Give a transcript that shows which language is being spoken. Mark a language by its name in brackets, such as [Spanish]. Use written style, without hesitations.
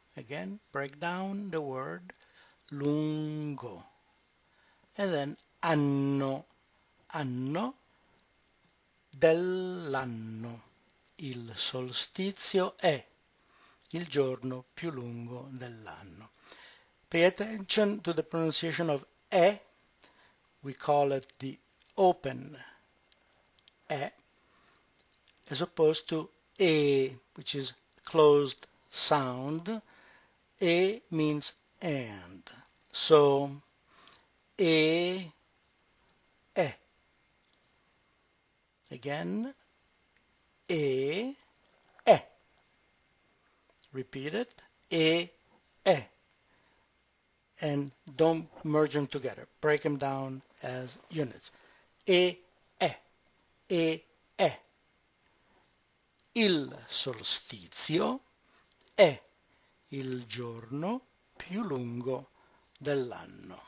[English] Again, break down the word lungo. And then anno, [Italian] anno dell'anno. Il solstizio è il giorno più lungo dell'anno. [English] Pay attention to the pronunciation of e. We call it the open e, as opposed to e, which is closed sound. E means and. So, e. Again, e. Repeat it. E. And don't merge them together. Break them down as units. E. [Italian] Il solstizio è il giorno più lungo dell'anno.